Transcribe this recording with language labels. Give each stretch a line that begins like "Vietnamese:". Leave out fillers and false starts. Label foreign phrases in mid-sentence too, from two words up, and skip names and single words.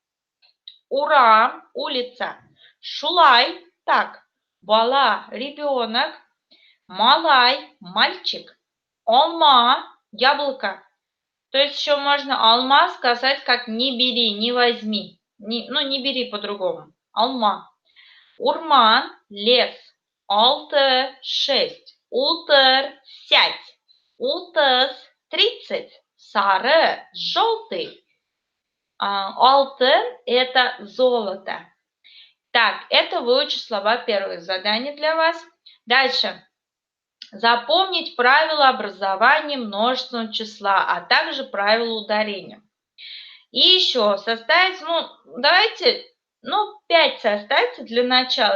Russian: Ура – улица. Шулай – так. Бала – ребенок. Малай – мальчик. Алма – яблоко. То есть еще можно алма сказать как не бери, не возьми. Не бери по-другому. Алма. Урман – лес. Алты – 6. Утыр – сядь. Утыз – 30. Сары – желтый. Алтын – это золото. Так, это выучить слова первое задание для вас. Дальше. Запомнить правила образования множественного числа, а также правила ударения. И еще составить, давайте, 5 составьте для начала.